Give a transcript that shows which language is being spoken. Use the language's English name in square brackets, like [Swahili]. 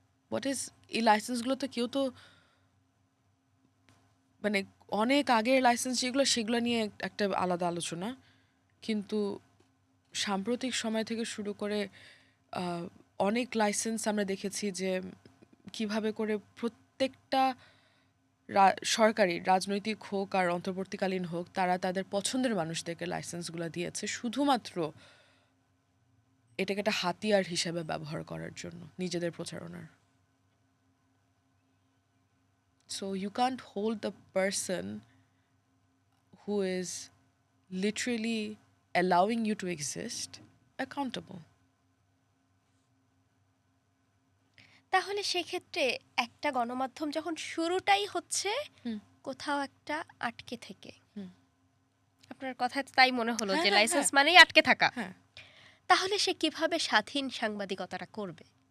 [English] what is [Bangla] এই লাইসেন্সগুলো তো কেউ তো মানে অনেক আগের লাইসেন্স যেগুলো সেগুলো নিয়ে একটা আলাদা আলোচনা, কিন্তু সাম্প্রতিক সময় থেকে শুরু করে অনেক লাইসেন্স আমরা দেখেছি যে কিভাবে করে প্রত্যেকটা সরকারি রাজনৈতিক হোক আর অন্তর্বর্তীকালীন হোক, তারা তাদের পছন্দের মানুষদেরকে লাইসেন্সগুলো দিয়েছে শুধুমাত্র এটাকে একটা হাতিয়ার হিসেবে ব্যবহার করার জন্য, নিজেদের প্রচারণার। [English] So you can't hold the person who is literally allowing you to exist accountable. [Bangla] তাহলে সেক্ষেত্রে একটা গণমাধ্যম যখন শুরুটাই হচ্ছে কোথাও একটা আটকে থেকে, আপনার কথায় তো তাই মনে হলো হ্যাঁ, যে হ্যাঁ, লাইসেন্স হ্যাঁ। মানেই আটকে থাকা, হ্যাঁ, তাহলে সে কিভাবে স্বাধীন সাংবাদিকতাটা করবে?